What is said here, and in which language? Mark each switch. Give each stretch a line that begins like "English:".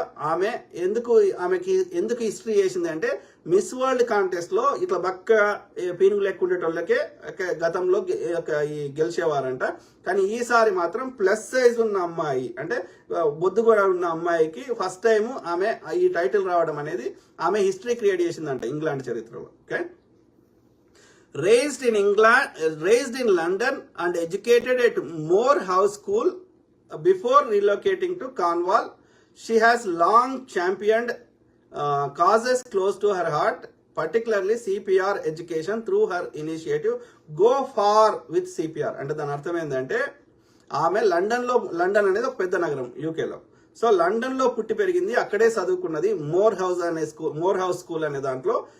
Telugu: ఆమె ఆమెకి ఎందుకు హిస్టరీ చేసింది అంటే మిస్ వరల్డ్ కాంటెస్ట్ లో ఇట్లా బక్క పీనుగు లెక్కుండేటోళ్ళకే గతంలో గెలిచేవారంట. కానీ ఈసారి మాత్రం ప్లస్ సైజ్ ఉన్న అమ్మాయి అంటే బొద్దు కూడా ఉన్న అమ్మాయికి ఫస్ట్ టైం ఆమె ఈ టైటిల్ రావడం అనేది ఆమె హిస్టరీ క్రియేట్ చేసిందంట ఇంగ్లాండ్ చరిత్రలో.
English: Okay, raised in London and educated at Moore House School before relocating to Cornwall. She has long championed causes close to her heart, particularly CPR education through her initiative Go Far with CPR.
Telugu: అంటే దాని అర్థం ఏంటంటే ఆమె London అనేది ఒక పెద్ద నగరం యూకేలో. సో లండన్ లో పుట్టి పెరిగింది, అక్కడే చదువుకున్నది మోర్ హౌస్ స్కూల్ అనే దాంట్లో.